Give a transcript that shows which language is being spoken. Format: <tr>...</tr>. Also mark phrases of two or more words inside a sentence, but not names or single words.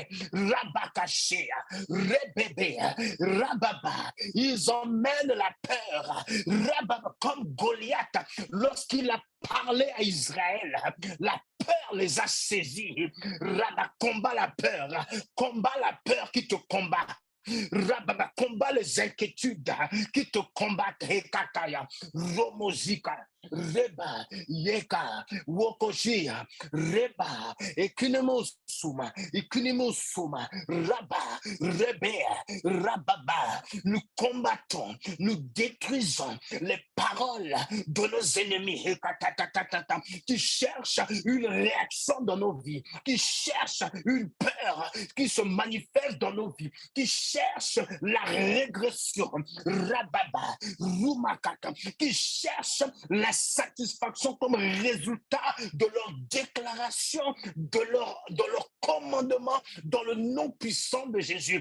<fr>Rabakashia, Rebebe, Rababa, ils emmènent la peur. Rababa, comme Goliath, lorsqu'il a parlé à Israël, la peur les a saisis. Rabba, combat la peur qui te combat. Rababa, combat les inquiétudes qui te combattent. Hekataya, Romozika, Reba, Yeka, Wokoshia, Reba, Ekinemosuma, Rabba, Rebe, Rababa. Nous combattons, nous détruisons les paroles de nos ennemis qui cherchent une réaction dans nos vies, qui cherchent une peur qui se manifeste dans nos vies, qui cherchent la régression, Rababa, Rumakata, qui cherchent la satisfaction comme résultat de leur déclaration, de leur commandement dans le nom puissant de Jésus.</fr>